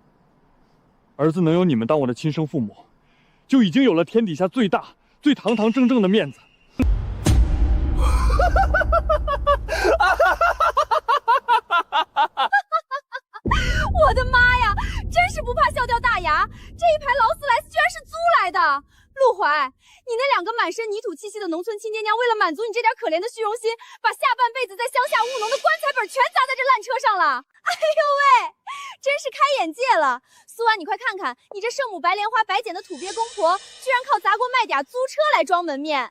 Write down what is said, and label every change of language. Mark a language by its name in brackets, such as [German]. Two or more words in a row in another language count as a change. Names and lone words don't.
[Chinese] 兒子能有你們當我的親生父母，就已經有了天底下最大、最堂堂正正的面子。我的媽呀，真是不怕笑掉大牙！這一排勞斯萊斯居然是租來的。陸懷，你那兩個滿身泥土氣息的農村親爹娘，為了滿足你這點可憐的虛榮心，把下半輩子在鄉下務農的棺材本全砸在這爛車上了。哎呦喂，真是開眼界了！蘇婉，你快看看，你這聖母白蓮花白撿的土鱉公婆，居然靠砸鍋賣嗲租車來裝門面。